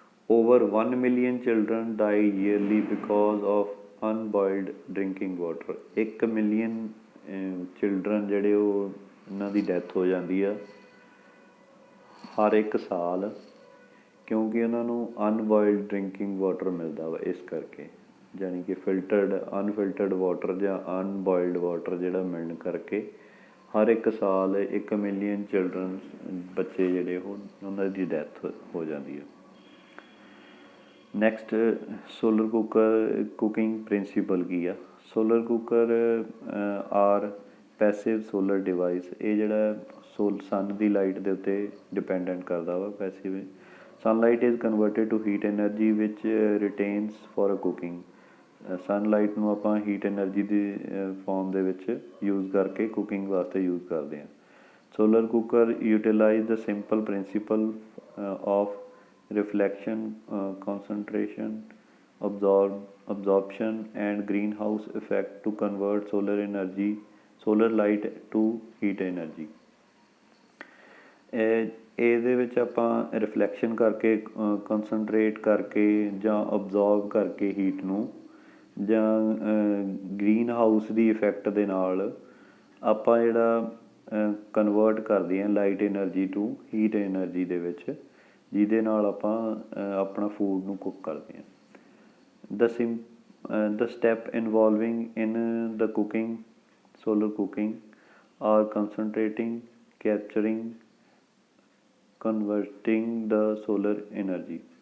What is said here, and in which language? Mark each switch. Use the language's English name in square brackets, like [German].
[English] Over 1 million children die yearly because of unboiled drinking water। [Punjabi] 1 million children ਜਿਹੜੇ ਉਹ ਇਹਨਾਂ ਦੀ death ਹੋ ਜਾਂਦੀ ਆ ਹਰ ਇੱਕ ਸਾਲ ਕਿਉਂਕਿ ਉਹਨਾਂ ਨੂੰ ਅਨਬੋਇਲਡ ਡਰਿੰਕਿੰਗ ਵਾਟਰ ਮਿਲਦਾ ਵਾ। ਇਸ ਕਰਕੇ ਯਾਨੀ ਕਿ ਅਨਫਿਲਟਰਡ ਵਾਟਰ ਜਾਂ ਅਨਬੋਇਲਡ ਵਾਟਰ ਜਿਹੜਾ ਮਿਲਣ ਕਰਕੇ ਹਰ ਇੱਕ ਸਾਲ 1 ਮਿਲੀਅਨ ਚਿਲਡਰਨ ਬੱਚੇ ਜਿਹੜੇ ਉਹਨਾਂ ਦੀ ਡੈਥ ਹੋ ਜਾਂਦੀ ਹੈ। ਨੈਕਸਟ ਸੋਲਰ ਕੁਕਿੰਗ ਪ੍ਰਿੰਸੀਪਲ ਕੀ ਆ। [English] Solar cooker are passive solar device. [Punjabi] ਇਹ ਜਿਹੜਾ ਸਨ ਦੀ ਲਾਈਟ ਦੇ ਉੱਤੇ ਡਿਪੈਂਡੈਂਟ ਕਰਦਾ ਵਾ। [English] Passive sunlight is converted to heat energy which retains for a cooking. [Punjabi] Sunlight ਨੂੰ ਆਪਾਂ ਹੀਟ ਐਨਰਜੀ ਦੀ ਫੋਰਮ ਦੇ ਵਿੱਚ ਯੂਜ਼ ਕਰਕੇ ਕੁਕਿੰਗ ਵਾਸਤੇ ਯੂਜ਼ ਕਰਦੇ ਹਾਂ। [English] Solar cooker utilize the simple principle of reflection, concentration, absorption and greenhouse effect to convert solar light to heat energy। [Punjabi] ਇਹਦੇ ਵਿੱਚ ਆਪਾਂ ਰਿਫਲੈਕਸ਼ਨ ਕਰਕੇ ਕੰਸਨਟਰੇਟ ਕਰਕੇ ਜਾਂ ਅਬਜ਼ੋਰਬ ਕਰਕੇ ਹੀਟ ਨੂੰ ਜਾਂ ਗ੍ਰੀਨ ਹਾਊਸ ਦੀ ਇਫੈਕਟ ਦੇ ਨਾਲ ਆਪਾਂ ਜਿਹੜਾ ਕਨਵਰਟ ਕਰਦੇ ਹਾਂ [English] light energy to heat energy [Punjabi] ਦੇ ਵਿੱਚ, ਜਿਹਦੇ ਨਾਲ ਆਪਾਂ ਆਪਣਾ ਫੂਡ ਨੂੰ ਕੁੱਕ ਕਰਦੇ ਹਾਂ। [English] The step involving in the cooking, solar cooking, are concentrating, capturing, converting the solar energy।